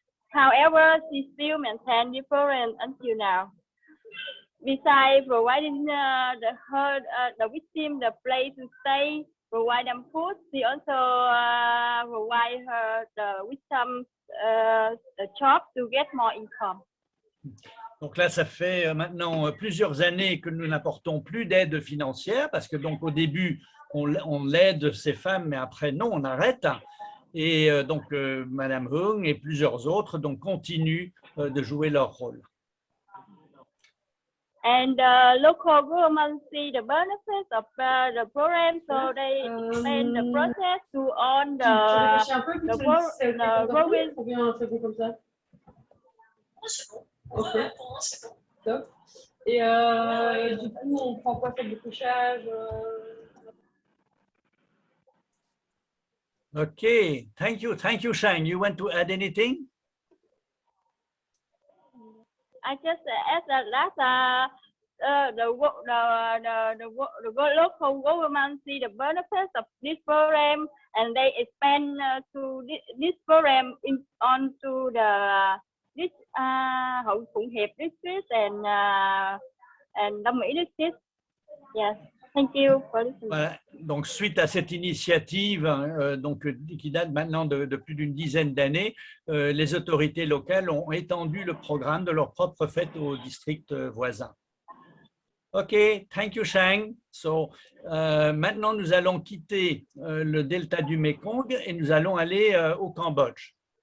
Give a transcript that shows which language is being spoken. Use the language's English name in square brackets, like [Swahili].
[English] However, she still maintains the program until now. Besides providing the victim the place to stay, provide them food, she also provide her the victim the job to get more income. [French] Donc là, ça fait maintenant plusieurs années que nous n'apportons plus d'aide financière parce que donc au début, on aide ces femmes, mais après non, on arrête. Et donc Madame Hung et plusieurs autres donc continuent de jouer leur rôle. [English] And the local government see the benefits of the program, so they expand the process to on the province. Ok. Top. [French] Et du coup, on prend quoi, faire du couchage? [English] Okay, thank you, Shang. You want to add anything? I just add that the local government see the benefits of this program, and they expand to this program onto this Hậu Phụng Hiệp district and Đông Mỹ district. Yes. Thank you for listening. [French] Voilà. Donc, suite à cette initiative qui date maintenant de plus d'une dizaine d'années, les autorités locales ont étendu le programme de leur propre fait aux districts voisins. [English] OK, thank you, Shang. So, [French] maintenant, nous allons quitter le delta du Mekong et nous allons aller au Cambodge.